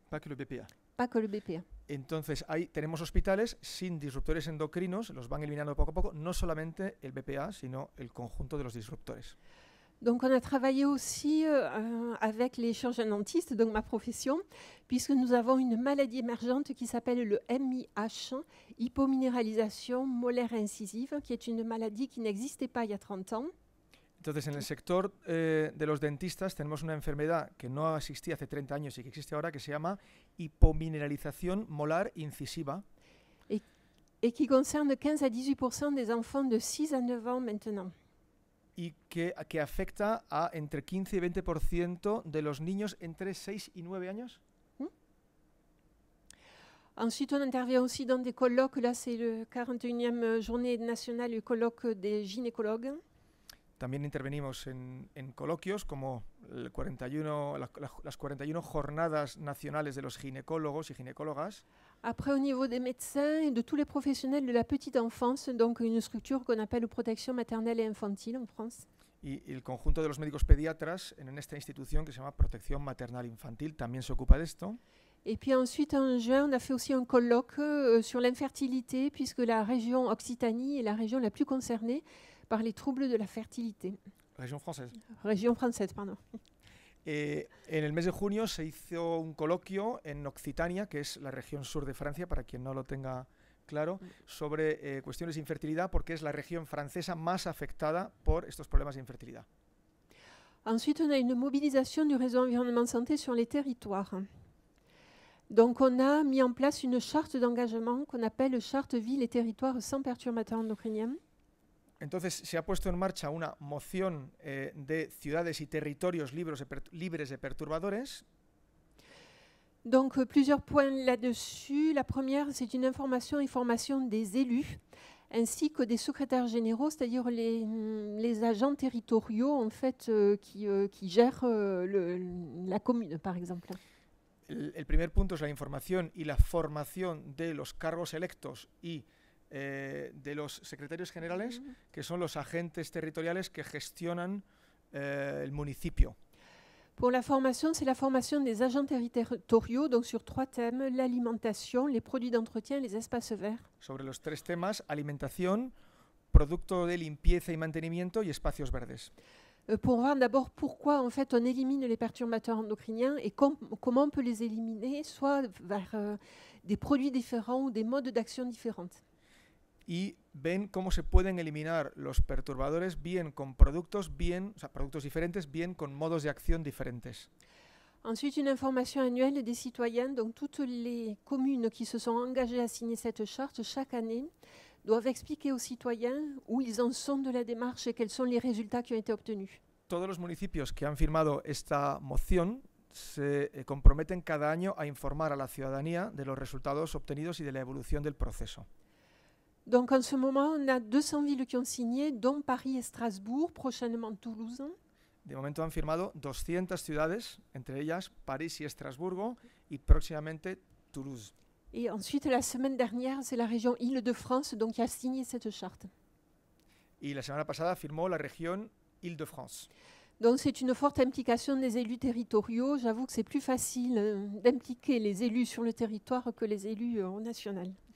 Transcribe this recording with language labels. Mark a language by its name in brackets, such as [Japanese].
[French] Pas que le BPA. Pas que le BPA. [Spanish] Entonces, ahí tenemos hospitales sin disruptores endocrinos, los van eliminando poco a poco, no solamente el BPA, sino el conjunto de los disruptores. [French] Donc on a travaillé aussi avec les chirurgiens dentistes, donc ma profession, puisque nous avons une maladie émergente qui s'appelle le MIH, hypominéralisation molaire incisive, qui est une maladie qui n'existait pas il y a 30 ans. [Spanish] Entonces, en el sector de los dentistas tenemos una enfermedad que no existía hace 30 años y que existe ahora, que se llama hipomineralización molar incisiva. [French] Et qui concerne 15 à 18% des enfants de 6 à 9 ans maintenant. [Spanish] Y que afecta a entre 15 y 20% de los niños entre 6 y 9 años. [French] Ensuite, on intervient aussi dans des colloques. Là, c'est le 41e journée nationale du colloque des gynécologues. [Spanish] También intervenimos en coloquios como las 41 jornadas nacionales de los ginecólogos y ginecólogas. [French] Après, au niveau des médecins et de tous les professionnels de la petite enfance, donc une structure qu'on appelle protection maternelle et infantile en France. [Spanish] Y el conjunto de los médicos pediatras en esta institución que se llama Protección Maternal Infantil también se ocupa de esto. [French] Et puis ensuite, en juin, on a fait aussi un colloque sur l'infertilité, puisque la région Occitanie est la région la plus concernée par les troubles de la fertilité. Région française. Région française, pardon. [Spanish] En el mes de junio se hizo un coloquio en Occitania, que es la región sur de Francia, para quien no lo tenga claro, sobre cuestiones de infertilidad, porque es la región francesa más afectada por estos problemas de infertilidad. [French] Ensuite, on a une mobilisation du réseau environnement santé sur les territoires. Donc, on a mis en place une charte d'engagement qu'on appelle Charte Ville et Territoires sans perturbateurs endocriniens. [Spanish] Entonces se ha puesto en marcha una moción de ciudades y territorios libres de perturbadores. [French] Donc plusieurs points là-dessus. La première, c'est une information et formation des élus, ainsi que des secrétaires généraux, c'est-à-dire les agents territoriaux en fait, qui gèrent la commune, par exemple. [Spanish] El primer punto es la información y la formación de los cargos electos y de los secretarios generales, que son los agentes territoriales que gestionan el municipio. [French] Pour la formation, c'est la formation des agents territoriaux, donc sur 3 thèmes, l'alimentation, les produits d'entretien et les espaces verts. [Spanish] Sobre los 3 temas, alimentación, producto de limpieza y mantenimiento y espacios verdes. [French] Pour voir d'abord pourquoi en fait, on élimine les perturbateurs endocriniens et comment on peut les éliminer, soit vers des produits différents ou des modes d'action différentes. [Spanish] Y ven cómo se pueden eliminar los perturbadores bien con productos, productos diferentes, bien con modos de acción diferentes. [French] Ensuite, une information annuelle des citoyens. Donc, toutes les communes qui se sont engagées à signer cette charte chaque année doivent expliquer aux citoyens où ils en sont de la démarche et quels sont les résultats qui ont été obtenus. [Spanish] Todos los municipios que han firmado esta moción se comprometen cada año a informar a la ciudadanía de los resultados obtenidos y de la evolución del proceso. [French] Donc en ce moment, on a 200 villes qui ont signé, dont Paris et Strasbourg, prochainement Toulouse. [Spanish] De momento han firmado 200 ciudades, entre ellas París y Estrasburgo, y próximamente Toulouse. [French] Et ensuite, la semaine dernière, c'est la région Île-de-France donc, qui a signé cette charte. [Spanish] Y la semana pasada firmó la región Île-de-France. [French] Donc c'est une forte implication des élus territoriaux. J'avoue que c'est plus facile d'impliquer les élus sur le territoire que les élus au national.